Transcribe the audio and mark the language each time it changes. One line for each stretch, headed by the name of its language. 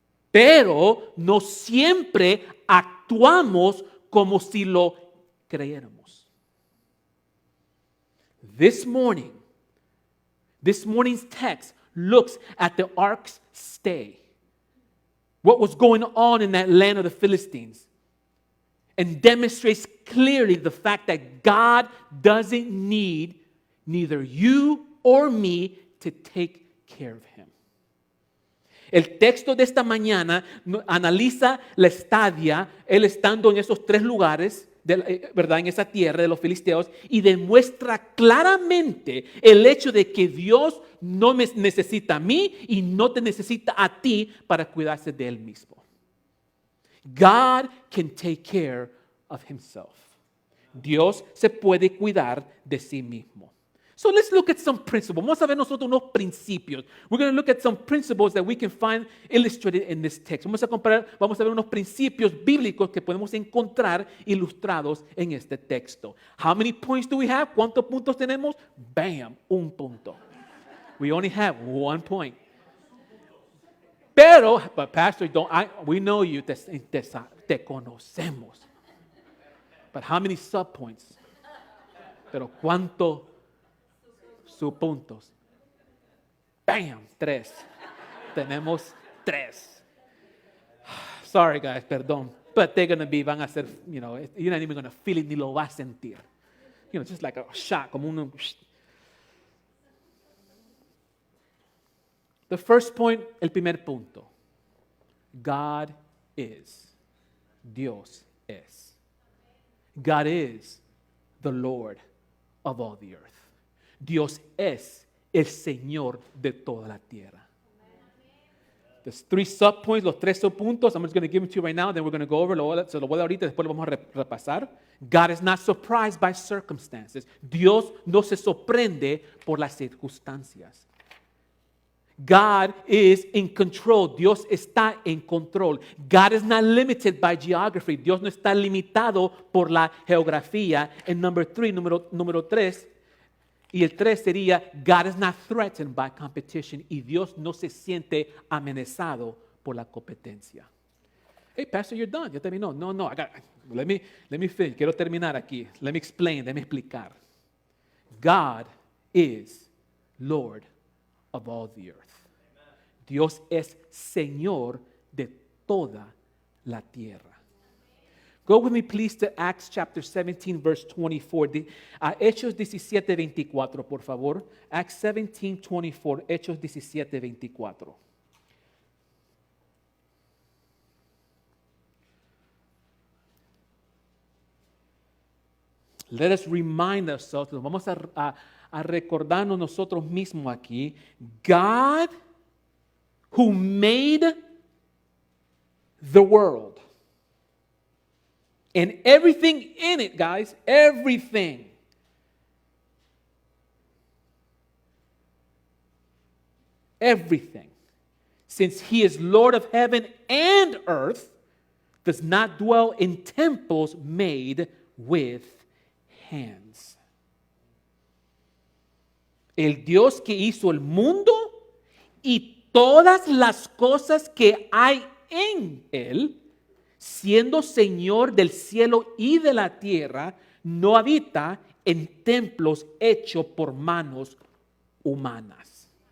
Spanish: Pero no siempre actuamos como si lo creyéramos.
English: This morning's text looks at the ark's stay. What was going on in that land of the Philistines. And demonstrates clearly the fact that God doesn't need neither you or me to take care of Him.
Spanish: El texto de esta mañana analiza la estadia, él estando en esos tres lugares, ¿verdad? En esa tierra de los filisteos, y demuestra claramente el hecho de que Dios no me necesita a mí y no te necesita a ti para cuidarse de Él mismo.
English: God can take care of Himself.
Spanish: Dios se puede cuidar de sí mismo.
English: So let's look at some principles.
Spanish: Vamos a ver nosotros unos principios.
English: We're going to look at some principles that we can find illustrated in this text.
Spanish: Vamos a ver unos principios bíblicos que podemos encontrar ilustrados en este texto.
English: How many points do we have?
Spanish: ¿Cuántos puntos tenemos?
English: Bam,
Spanish: un punto.
English: We only have 1 point. Pero, but Pastor, we know you,
Spanish: te conocemos.
English: But how many subpoints? Pero ¿cuántos subpuntos? Bam,
Spanish: 3. Tenemos 3.
English: Sorry guys, perdón. But they're going to be,
Spanish: van a ser,
English: you're not even going to feel it,
Spanish: ni lo vas a sentir.
English: Just like a shot,
Spanish: como un...
English: The first point,
Spanish: el primer punto.
English: God is.
Spanish: Dios es.
English: God is the Lord of all the earth.
Spanish: Dios es el Señor de toda la tierra.
English: There's 3 subpoints,
Spanish: los 3 subpuntos.
English: I'm just going to give them to you right now, then we're going to go over.
Spanish: Se lo voy a dar ahorita, después lo vamos a repasar.
English: God is not surprised by circumstances.
Spanish: Dios no se sorprende por las circunstancias.
English: God is in control.
Spanish: Dios está en control.
English: God is not limited by geography.
Spanish: Dios no está limitado por la geografía. And número 3, y el 3 sería,
English: God is not threatened by competition.
Spanish: Y Dios no se siente amenazado por la competencia.
English: Hey, Pastor, you're done.
Spanish: Ya terminó.
English: No, let me finish.
Spanish: Quiero terminar aquí.
English: Let me explain. Let me explicar. God is Lord of all the earth.
Spanish: Dios es Señor de toda la tierra.
English: Go with me, please, to Acts chapter 17, verse 24.
Spanish: Hechos 17, 24, por favor. Acts 17, 24. Hechos 17, 24.
English: Let us remind ourselves,
Spanish: vamos a recordarnos nosotros mismos aquí,
English: God who made the world and everything in it, guys, everything. Everything. Since he is Lord of heaven and earth, does not dwell in temples made with hands.
Spanish: El Dios que hizo el mundo y todas las cosas que hay en él, siendo Señor del cielo y de la tierra, no habita en templos hechos por manos humanas.